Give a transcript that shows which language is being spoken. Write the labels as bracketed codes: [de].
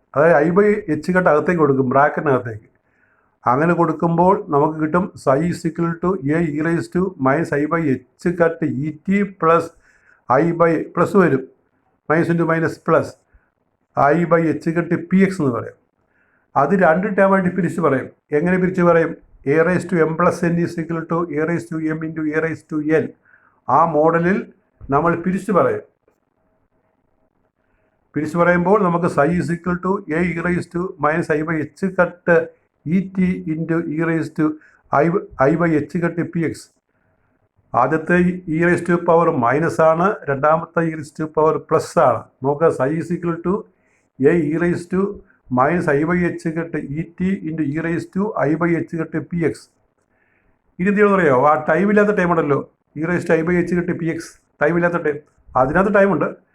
[ml] അതായത് I/h അകത്തേക്ക് കൊടുക്കും, ബ്രാക്കറ്റിനകത്തേക്ക്. അങ്ങനെ കൊടുക്കുമ്പോൾ നമുക്ക് കിട്ടും [en] psi is equal to a raised to minus I/h et [ml] plus plus വരും, minus into minus plus I/h px എന്ന് പറയും. അത് രണ്ട് ടേമായിട്ട് പിരിച്ച് പറയും. എങ്ങനെ പിരിച്ച് പറയും? [en] a raised to m plus n is equal to a raised to m into a raised to n. [ml] ആ മോഡലിൽ നമ്മൾ പിരിച്ച് പറയുമ്പോൾ നമുക്ക് [en] psi is equal to a raised to minus I/h et into e raised to I/h px. [ml] ആദ്യത്തെ E raise to power minus ആണ്, രണ്ടാമത്തെ E raise to power plus ആണ്. നോക്കുക, [en] psi is equal to A e raise to minus i by h കെട്ട് e t into e raise to i by h കെട്ട് p x. [ml] ഇനി എന്ത് ചെയ്യണമെന്ന് അറിയാമോ? ആ ടൈമില്ലാത്ത ടൈം ഉണ്ടല്ലോ, [en] e raise to i by h കെട്ട് p x, [ml] ടൈമില്ലാത്ത ടൈം, അതിനകത്ത് ടൈമുണ്ട്.